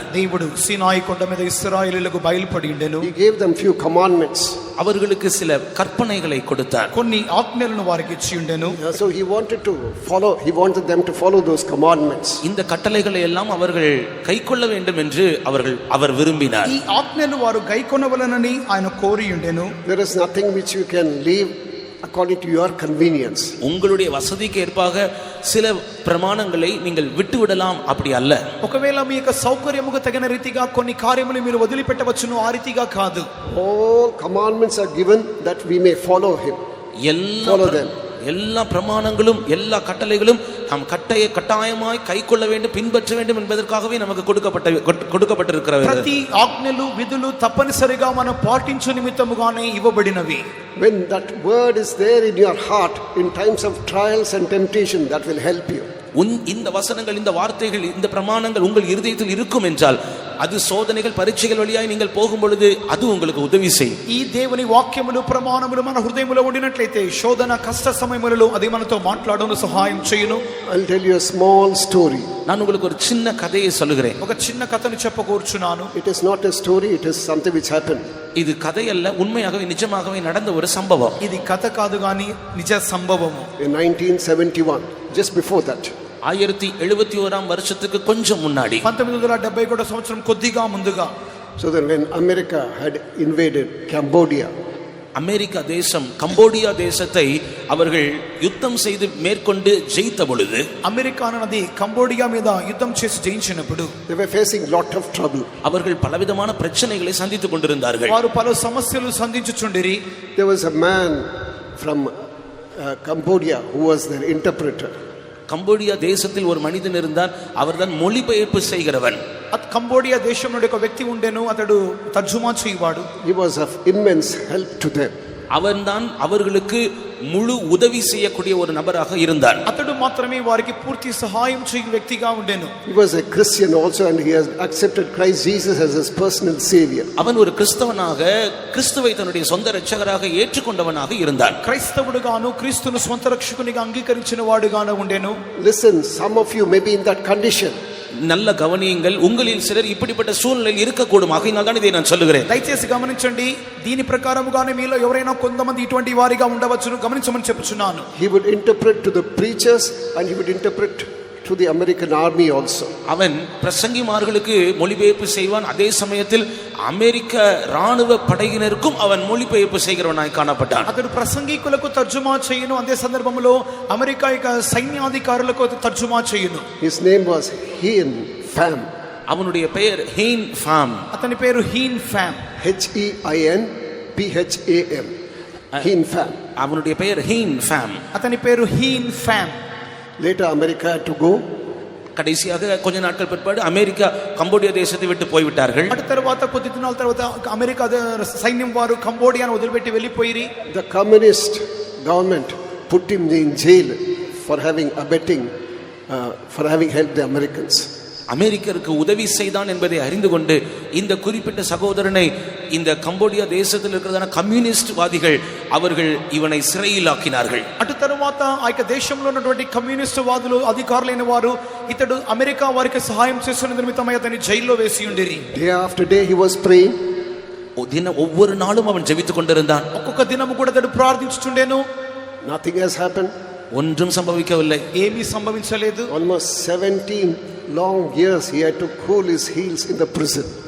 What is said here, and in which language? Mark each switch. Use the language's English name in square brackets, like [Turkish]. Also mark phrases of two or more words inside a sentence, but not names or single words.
[Telugu] దేవుడు సీనాయి కొండ మీద ఇశ్రాయేలీయులకు బయలుపడి ఉండెను. [English] He gave them few commandments. [Tamil] அவர்களுக்கு சில கற்பனைகளை கொடுத்தார். [Telugu] కొన్ని ఆజ్ఞలను వారికి ఇచ్చి ఉండెను. [English] So he wanted them to follow those commandments. [Tamil] இந்த கட்டளைகளை எல்லாம் அவர்கள் கைக்கொள்ள வேண்டும் என்று அவர் விரும்பினார். [Telugu] ఈ ఆజ్ఞలు వారు గైకొనవలెనని ఆయన కోరి ఉండెను. [English] There is nothing which you can leave according to your convenience. [Tamil] உங்களுடைய வசதிக்கு ஏற்பாக சில பிரமாணங்களை நீங்கள் விட்டுவிடலாம், அப்படி அல்ல. [Telugu] ఒకవేళ మీ యొక్క సౌకర్యముకు తగిన రీతిగా కొన్ని కార్యములు మీరు వదిలిపెట్టవచ్చును, ఆ రీతిగా కాదు. [English] All commandments are given that we may follow him. [Tamil] எல்லா பிரமாணங்களும் எல்லா கட்டளைகளும் நாம் கட்டாயமாய் கைக்கொள்ள வேண்டும், பின்பற்ற வேண்டும் என்பதற்காகவே நமக்கு கொடுக்கப்பட்டிருக்கிறது. [Telugu] ప్రతి ఆజ్ఞలు విధులు తప్పనిసరిగా మనం పాటించు నిమిత్తముగానే ఇవ్వబడినవి. [English] When that word is there in your heart in times of trials and temptation, that will help you. [Tamil] இந்த வசனங்கள், இந்த வார்த்தைகள், இந்த பிரமாணங்கள் உங்கள் இருதயத்தில் இருக்கும் என்றால் அது சோதனைகள், పరీక్షల வழியாய் நீங்கள் போகும் பொழுது அது உங்களுக்கு உதவி செய்யும். [Telugu] ఈ దేవుని వాక్యములు ప్రమాణములు మన హృదయములో ఉండినట్లయితే శోధన కష్ట సమయములలో అది మనతో మాట్లాడను సహాయం చేయును. [English] I'll tell you a small story. [Tamil] நான் உங்களுக்கு ஒரு சின்ன கதையை சொல்லுகிறேன். [Telugu] ఒక చిన్న కథను చెప్పకూర్చున్నాను. [English] It is not a story, it is something which happened. [Tamil] இது கதை அல்ல, உண்மையாகவே நிஜமாகவே நடந்த ஒரு சம்பவம். [Telugu] ఇది కథ కాదు గాని నిజ సంభవము. [English] In 1971, just before that, [Tamil] 1971 வருஷத்துக்கு கொஞ்சம் முன்னாடி, [Telugu] 1971 సంవత్సరం కొద్దిగా ముందుగా, [English] so that when America had invaded Cambodia, [Tamil] அமெரிக்கா தேசம் கம்போடியா தேசத்தை அவர்கள் யுத்தம் செய்து மேற்கொண்டு ஜெயித்த பொழுது, [Telugu] అమెరికా అన్నది కంబోడియా మీద యుద్ధం చేసి జయించినప్పుడు [English] they were facing lot of trouble. [Tamil] அவர்கள் பலவிதமான பிரச்சனைகளை சந்தித்துக் கொண்டிருந்தார்கள். [Telugu] వారు పలు సమస్యలు సంధించుచుండిరి. [English] There was a man from Cambodia who was their interpreter. [Tamil] கம்போடியா தேசத்தில் ஒரு மனிதன் இருந்தார், அவர்தான் மொழிபெயர்ப்பு செய்கிறவன். [Telugu] కంబోడియా దేశం నుండి ఒక వ్యక్తి ఉండెను, అతడు తర్జుమా చేయవాడు. [English] He was of immense help to them. [Tamil] அவன்தான் அவர்களுக்கு முழு உதவி செய்யக்கூடிய ஒரு நபராக இருந்தார். [Telugu] అతడు మాత్రమే వారికి పూర్తి సహాయం చేయు వ్యక్తిగా ఉండెను. [English] He was a Christian also, and he has accepted Christ Jesus as his personal savior. [Tamil] அவன் ஒரு கிறிஸ்தவனாக, கிறிஸ்துவை தன்னுடைய சொந்த இரட்சகராக ஏற்றுக்கொண்டவனாக இருந்தான். [Telugu] క్రైస్తవుడుగాను క్రీస్తును స్వంత రక్షకునిగా అంగీకరించిన వాడుగాను ఉండెను. [English] Listen, some of you may be in that condition. [Tamil] நல்ல கவனியுங்கள், உங்களில் சிலர் இப்படிப்பட்ட சூழ்நிலையில் இருக்கக்கூடும். ஆகையினால் தான் இதை நான் சொல்லுகிறேன். [Telugu] దయచేసి గమనించండి, దీని ప్రకారముగానే మీలో ఎవరైనా కొంతమంది ఇటువంటి వారిగా ఉండవచ్చును, గమనించమని చెప్పుచున్నాను. [English] He would interpret to the preachers and he would interpret to the American army also. [Tamil] அவன் பிரசங்கிமார்களுக்கு மொழிபெயர்ப்பு செய்வான், அதே சமயத்தில் அமெரிக்க ராணுவ படையினருக்கும் அவன் மொழிபெயர்ப்பு செய்கிறவனாய் காணப்பட்டான். [Telugu] అతడు ప్రసంగికులకు తర్జుమా చేయును, అదే సందర్భంలో అమెరికా యొక్క సైన్యాధికారులకు తర్జుమా చేయును. [English] His name was Hein Pham. [Tamil] அவனுடைய பெயர் ஹெயின் ஃபாம். [Telugu] అతని పేరు హీన్ ఫామ్. [English] HeinPham. Hein Pham. [Tamil] அவனுடைய பெயர் ஹெயின் ஃபாம். [Telugu] అతని పేరు హీన్ ఫామ్. [English] Later America had to go. [Tamil] கடைசியாக கொஞ்ச நாட்கள் பிற்பாடு அமெரிக்கா கம்போடியா தேசத்தை விட்டு போய்விட்டார்கள். [Telugu] అటు తర్వాత కొద్ది దినాల తర్వాత అమెరికా సైన్యం వారు కంబోడియాను వదిలిపెట్టి వెళ్ళిపోయిరి. [English] The communist government put him in jail for having helped the Americans. [Tamil] அமெரிக்கருக்கு உதவி செய்தான் என்பதை அறிந்து கொண்டு இந்த குறிப்பிட்ட சகோதரனை இந்த கம்போடியா தேசத்தில் இருக்கிறதான கம்யூனிஸ்ட் வாதிகள் அவர்கள் இவனை சிறையில் ஆக்கினார்கள். [Telugu] అటు తర్వాత ఆ యొక్క దేశంలో ఉన్నటువంటి కమ్యూనిస్ట్ వాదులు, అధికారులైన వారు ఇతడు అమెరికా వారికి సహాయం చేస్తున్న నిమిత్తమై అతన్ని జైల్లో వేసి ఉండిరి. [English] Day after day he was praying. [Tamil] ஒவ்வொரு நாளும் அவன் ஜெபித்துக் கொண்டிருந்தான். [Telugu] ఒక్కొక్క దినము కూడా అతడు ప్రార్థించుచుండెను. [English] Nothing has happened. [Tamil] ஒன்றும் சம்பவிக்கவில்லை. [Telugu] ఏమీ సంభవించలేదు. [English] Almost 17 long years he had to cool his heels in the prison.